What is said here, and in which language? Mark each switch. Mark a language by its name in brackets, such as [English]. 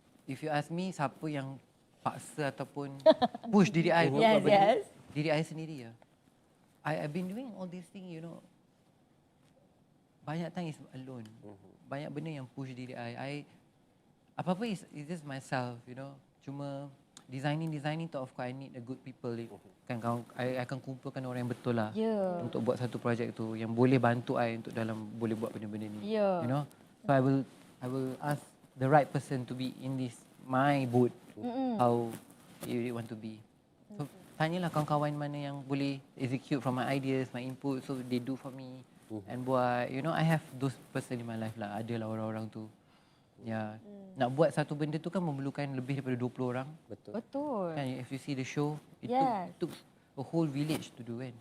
[English] If you ask me, [Malay] siapa yang paksa ataupun [English] push [Malay] diri I untuk buat benda ni? Diri I sendiri ya. [English] I've been doing all these things, you know. [Malay] Banyak [English] time is alone. [Malay] Banyak benda yang push diri I apa-apa [English] is just myself, you know. [Malay] Cuma [English] designing [Malay] tu [English] of course I need a good people. [Malay] Kan I akan kumpulkan orang yang betul lah untuk buat satu projek tu yang boleh bantu I untuk dalam boleh buat benda-benda ni. [English] You know. So I will ask the right person to be in this my boat. How you want to be. So [Malay] tanyalah kawan-kawan mana yang boleh [English] execute from my ideas, my input, so they do for me. And [Malay] buat, [English] you know, I have those person in my life lah. [Malay] Adalah orang-orang tu. Ya, nak buat satu benda tu kan memerlukan lebih daripada 20 orang. Betul. [English] Kan, if you see the show, it took a whole village to do kan.